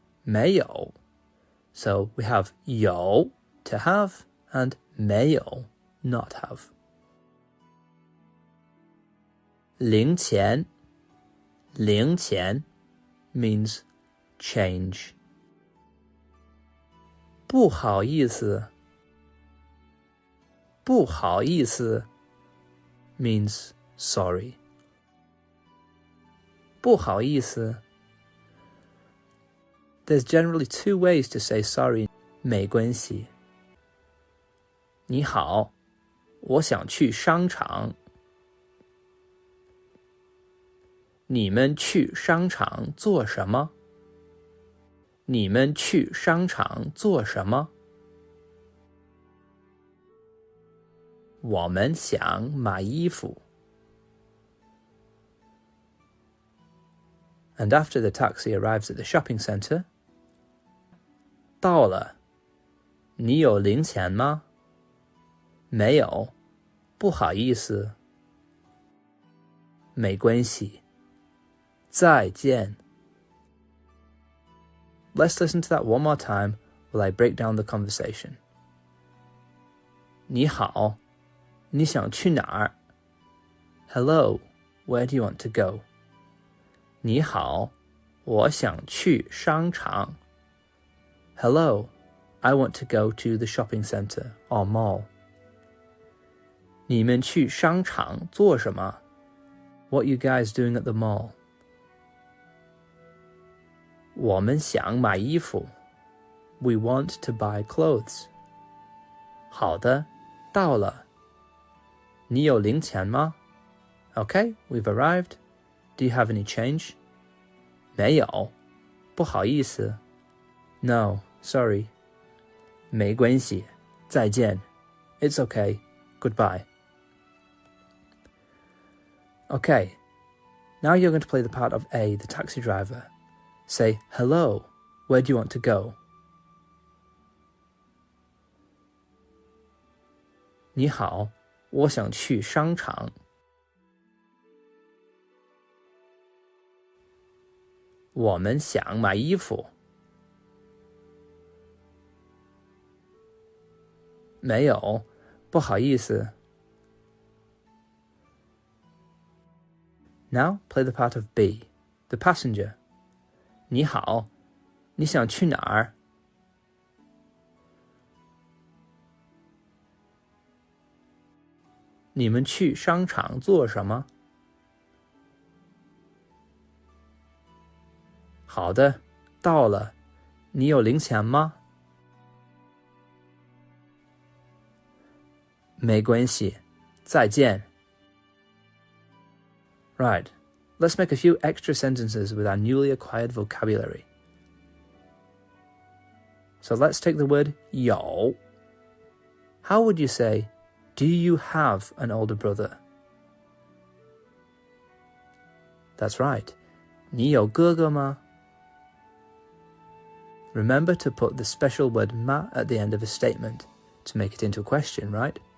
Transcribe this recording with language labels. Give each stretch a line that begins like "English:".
English: 没有 So we have 有 to have and 没有 not have. 零钱零钱 means change. 不好意思不好意思 means sorry. 不好意思 There's generally two ways to say sorry.
Chinese: 没关系你好我想去商场你们去商场做什么你们去商场做什么我们想买衣服
English: And after the taxi arrives at the shopping center,
Chinese: 到了你有零钱吗没有不好意思没关系再见
English: Let's listen to that one more time while I break down the conversation.
Chinese: 你好你想去哪儿
English: Hello, where do you want to go?
Chinese: 你好我想去商场
English: Hello, I want to go to the shopping center or mall.
Chinese: 你们去商场做什么
English: What are you guys doing at the mall?
Chinese: 我们想买衣服
English: We want to buy clothes.
Chinese: 好的到了你有零钱吗
English: Okay, we've arrived. Do you have any change?
Chinese: 没有不好意思
English: No, sorry.
Chinese: 没关系再见
English: It's okay, goodbye. Okay, now you're going to play the part of A, the taxi driver. Say, hello, where do you want to go?
Chinese: 你好我想去商场我们想买衣服没有不好意思
English: Now play the part of B, the passenger.
Chinese: 你好你想去哪儿你们去商场做什么好的到了你有零钱吗没关系再见
English: Right, let's make a few extra sentences with our newly acquired vocabulary. So let's take the word 有 How would you say, do you have an older brother? That's right.
Chinese: 你有哥哥吗
English: Remember to put the special word 吗 at the end of a statement to make it into a question, right?